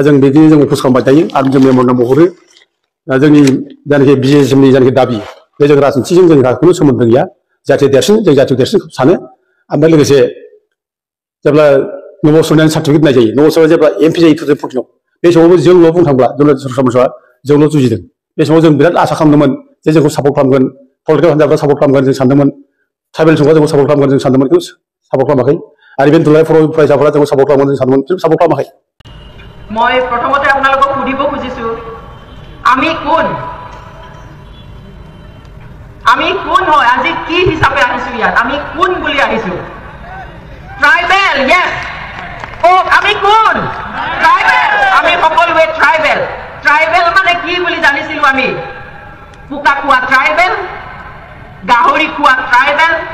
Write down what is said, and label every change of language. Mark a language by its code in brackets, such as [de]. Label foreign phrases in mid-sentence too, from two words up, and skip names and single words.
[brx] जों बिदिनो जों अपोज खालामबाय थायो आरो जों मेम'रेन्डाम हरो दा जोंनि जायनाखि BGSMनि जायनाखि दाबि बे जों राजनिथिजों जोंहा खुनु सोमोन्दो गैया जाथि देरसिन जों जाथियाव देरसिन सानो ओमफ्राय लोगोसे जेब्ला नबसरनानै सार्टिफिकेट होनाय जायो नबसरा जेब्ला एमपि जायो 2014 बे समावबो जोंल' बुंनो थांब्ला जनता जोंल' जुजिदों बे समाव जों बिराद आसा खालामदोंमोन जे जोंखौ सापर्ट खालामगोन पलिटिकेल हान्जाफ्रा सापर्ट खालामगोन जों सानदोंमोन ट्राइबेल सुबुंफ्रा जोंखौ सापर्ट खालामगोन जों सानदोंमोन खिन्थु सापर्ट खालामाखै आरो इभेन दुलाराय फरायसाफोरा जोंखौ सापर्ट खालामगोन जों सानदोंमोन खिन्थु सापर्ट खालामाखै [as] মই প্ৰথমতে আপোনালোকক সুধিব খুজিছো আমি কোন হয় আজি কি হিচাপে আহিছো ইয়াত আমি কোন বুলি আহিছো ট্ৰাইবেল ইয়েস ও আমি কোন ট্ৰাইবেল আমি সকলোৱে ট্ৰাইবেল মানে কি বুলি জানিছিলো আমি পুকা খোৱা ট্ৰাইবেল গাহৰি খোৱা ট্ৰাইবেল